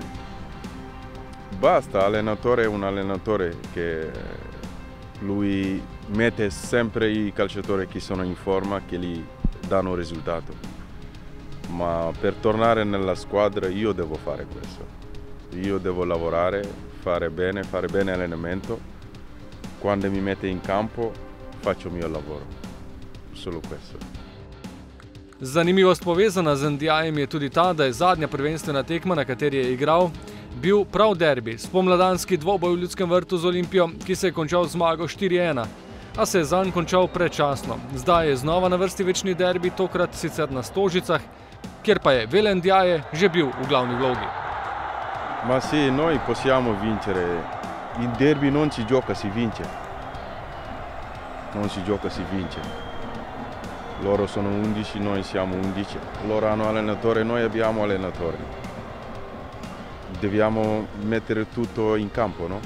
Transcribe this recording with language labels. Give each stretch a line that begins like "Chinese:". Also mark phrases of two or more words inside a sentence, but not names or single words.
Italian: Basta, allenatore è un allenatore che lui mette sempre i calciatori che sono in forma, che gli danno risultato. Ma per tornare nella squadra io devo fare questo. Io devo lavorare, fare bene allenamento. Quando mi mette in campo faccio il mio lavoro, solo questo.
Slovenian: Zanimivost povezana z Ndiajem je tudi ta, da je zadnja prvenstvena tekma, na kateri je igral, bil prav derbi, spomladanski dvoboj v Ljudskem vrtu z Olimpijo, ki se je končal z zmago 4:1, a se je zanj končal predčasno. Zdaj je znova na vrsti večni derbi, tokrat sicer na Stožicah, kjer pa je Vele Ndiaye že bil v glavni vlogi.
Italian: Ma sì, noi possiamo vincere, in derby non si gioca, si vince. Non si gioca, si vince. Loro sono 11, noi siamo 11. Loro hanno allenatore, noi abbiamo allenatore. Dobbiamo mettere tutto in campo, no?